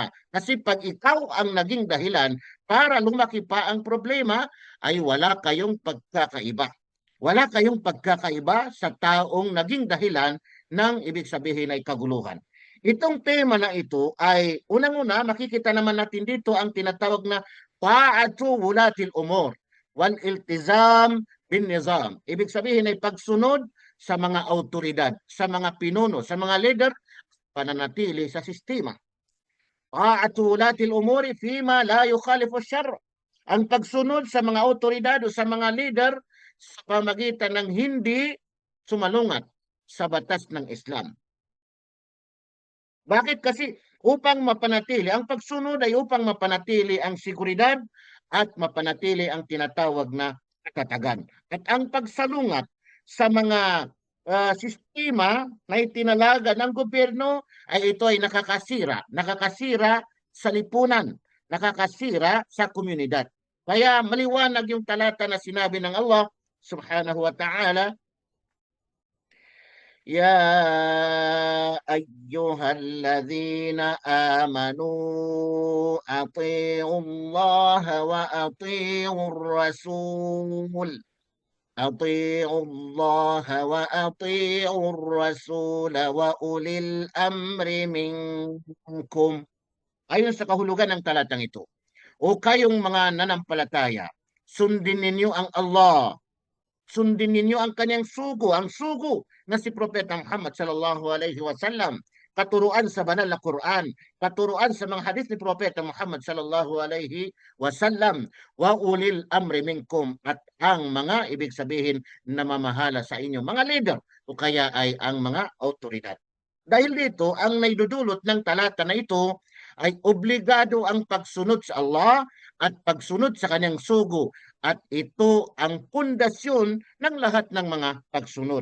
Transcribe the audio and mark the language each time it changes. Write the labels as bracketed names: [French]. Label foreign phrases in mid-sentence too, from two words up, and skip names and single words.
[Filipino] Kasi pag ikaw ang naging dahilan para lumaki pa ang problema, ay wala kayong pagkakaiba. Wala kayong pagkakaiba sa taong naging dahilan ng ibig sabihin ay kaguluhan. Itong tema na ito ay unang-una makikita naman natin dito ang tinatawag na [Arabic] طاعة ولاة الأمور والالتزام بالنظام. [Filipino] Ibig sabihin ay pagsunod sa mga autoridad, sa mga pinuno, sa mga leader, pananatili sa sistema. [Arabic] طاعة ولاة الأمور فيما لا يخالف الشرع. [Filipino] Ang pagsunod sa mga autoridad o sa mga leader sa pamagitan ng hindi sumalungat sa batas ng Islam. Bakit? Kasi upang mapanatili, ang pagsunod ay upang mapanatili ang seguridad at mapanatili ang tinatawag na katatagan. At ang pagsalungat sa mga sistema na itinalaga ng gobyerno ay ito ay nakakasira sa lipunan, nakakasira sa komunidad. Kaya maliwanag yung talata na sinabi ng Allah [Arabic] سبحانه وتعالى, يا أيها الذين آمنوا أطيعوا الله وأطيعوا الرسول. أطيعوا الله وأطيعوا الرسول وأولي الأمر منكم. [Filipino] Ayon sa kahulugan ng talatang ito, o kayong mga nanampalataya, sundin ninyo ang Allah, sundin ninyo ang kanyang sugo, ang sugo na si Propeta Muhammad [Arabic] صلى الله عليه وسلم, [Filipino] katuruan sa banal na Quran, katuruan sa mga hadith ni Propeta Muhammad [Arabic] صلى الله عليه وسلم, وأولي الأمر منكم, [Filipino] at ang mga ibig sabihin na mamahala sa inyo, mga leader o kaya ay ang mga autoridad. Dahil dito, ang naidudulot ng talata na ito ay obligado ang pagsunod sa Allah at pagsunod sa kanyang sugo. At ito ang pundasyon ng lahat ng mga pagsunod.